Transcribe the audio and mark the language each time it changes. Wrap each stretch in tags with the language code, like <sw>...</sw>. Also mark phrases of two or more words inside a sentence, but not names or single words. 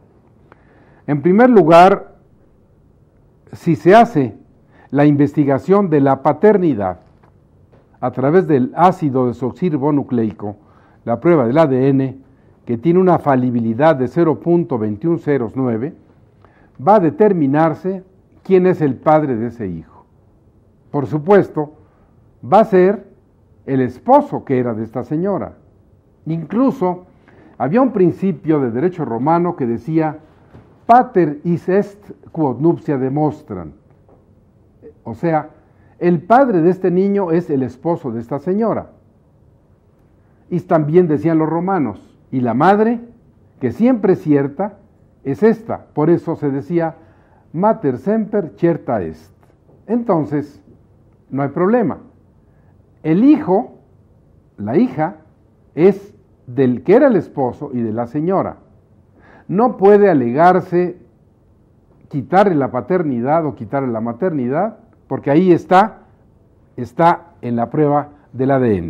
<es>En primer lugar, si se hace la investigación de la paternidad a través del ácido desoxirribonucleico, la prueba del ADN, que tiene una falibilidad de 0.2109, va a determinarse quién es el padre de ese hijo. Por supuesto, va a ser el esposo que era de esta señora. Incluso había un principio de derecho romano que decía</es> <la>pater is est quod nuptia demonstrant.</la> <es>O sea, el padre de este niño es el esposo de esta señora. Y también decían los romanos, y la madre, que siempre es cierta, es esta. Por eso se decía</es> <la>mater semper certa est.</la> <es>entonces no hay problema. El hijo, la hija, es del que era el esposo y de la señora. No puede alegarse quitarle la paternidad o quitarle la maternidad, porque ahí está en la prueba del ADN.</es>